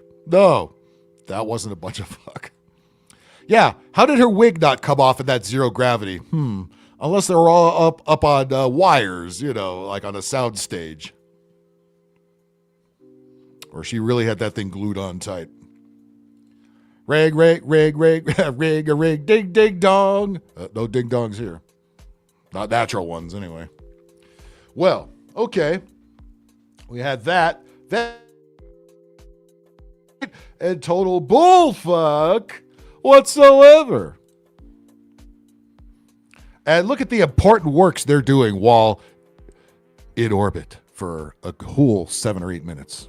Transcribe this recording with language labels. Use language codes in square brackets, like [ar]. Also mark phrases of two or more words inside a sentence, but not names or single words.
[en] No, that wasn't a bunch of fuck. Yeah, how did her wig not come off in that zero gravity? Unless they were all up on wires, like on a sound stage. Or she really had that thing glued on tight. Rig, rig, rig, rig, rig, a rig, ding, ding, dong. No ding dongs here. Not natural ones, anyway. Well, okay. We had that. And total bullfuck whatsoever. And look at the important works they're doing while in orbit for a whole 7 or 8 minutes.